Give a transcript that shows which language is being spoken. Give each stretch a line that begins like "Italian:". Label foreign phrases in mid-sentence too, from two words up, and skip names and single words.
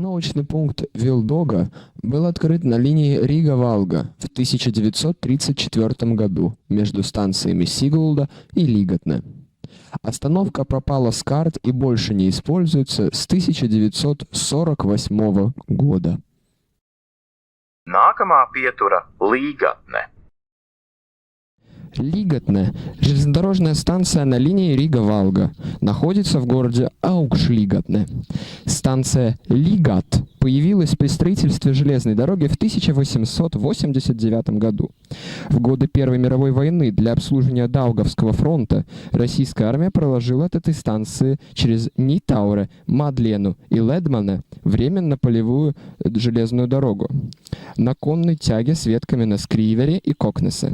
Russian: Конечный пункт Вилдога был открыт на линии Рига-Валга в 1934 году между станциями Сигулда и Лигатне. Остановка пропала с карт и больше не используется с 1948 года.
Latvian: Nākamā pietura - Līgatne.
Russian: Лигатне – железнодорожная станция на линии Рига-Валга, находится в городе Аукшлигатне. Станция Лигат появилась при строительстве железной дороги в 1889 году. В годы Первой мировой войны для обслуживания Даугавского фронта российская армия проложила от этой станции через Нитауре, Мадлену и Ледмане временно полевую железную дорогу на конной тяге с ветками на Скривере и Кокнесе.